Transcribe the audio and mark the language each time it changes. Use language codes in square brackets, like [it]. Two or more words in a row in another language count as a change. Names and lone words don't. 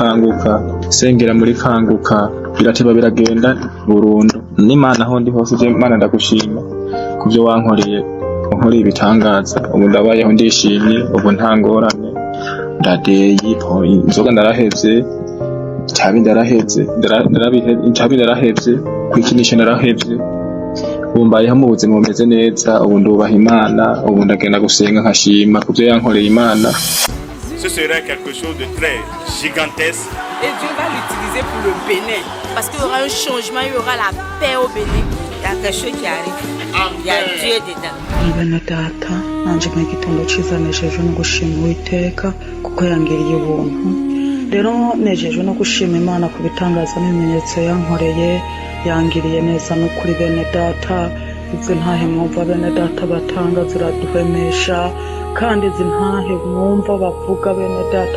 [rn] muri kanguka birateba biragenda burundu n'Imana aho ndi hose je Imana ndagushima kubyo wankoreye ibitangaza ubu ndabayeho ndishimye ubu nta ngorane ndadeye inzoga ndarahevye itabi ndarahevye kwikinisha ndarahevye ubu mbayeho mu buzima bumeze neza ubu ndubaha Imana ubu ndagenda gusenga nkashima kubyo yankoreye Imana. [fr] Ce serait quelque chose de très gigantesque. Et Dieu va l'utiliser pour le Bénin. Parce qu'il y aura un changement, il y aura la paix au Bénin. Il y a quelque chose qui arrive. Il y a Dieu dedans. [rn] Bene data nanje nk'igitondo ciza nejejwe no gushima Uwiteka kuko yangiriye ubuntu rero nejejwe no gushima Imana ku bitangaza n'ibimenyetso yankoreye yangiriye neza no kuri bene data izi ntahe mwumva bene data batanga ziraduhemesha kandi izi ntahe mwumva bavuga bene data